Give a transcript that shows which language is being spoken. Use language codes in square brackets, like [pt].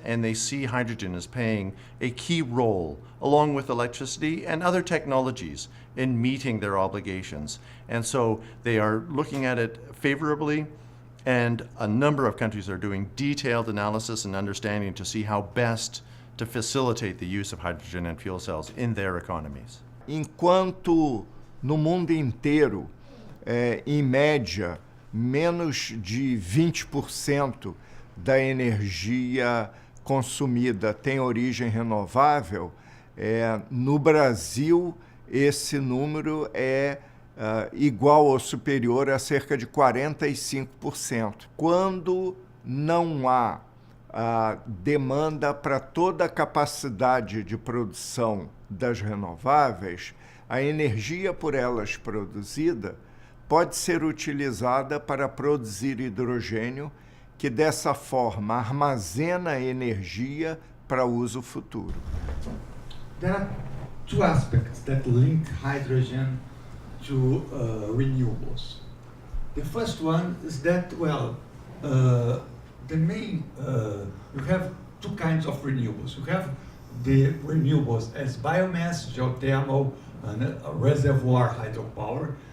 [en] And they see hydrogen as playing a key role, along with electricity and other technologies, in meeting their obligations. And so they are looking at it favorably, and a number of countries are doing detailed analysis and understanding to see how best to facilitate the use of hydrogen and fuel cells in their economies. [pt] Enquanto no mundo inteiro, em média, menos de 20% da energia consumida tem origem renovável, no Brasil esse número é igual ou superior a cerca de 45%. Quando não há demanda para toda a capacidade de produção das renováveis, a energia por elas produzida pode ser utilizada para produzir hidrogênio, que dessa forma armazena energia para uso futuro. [en] There are two aspects that link hydrogen to renewables. The first one is that, well, the main, you have two kinds of renewables. You have the renewables as biomass, geothermal, and reservoir hydropower.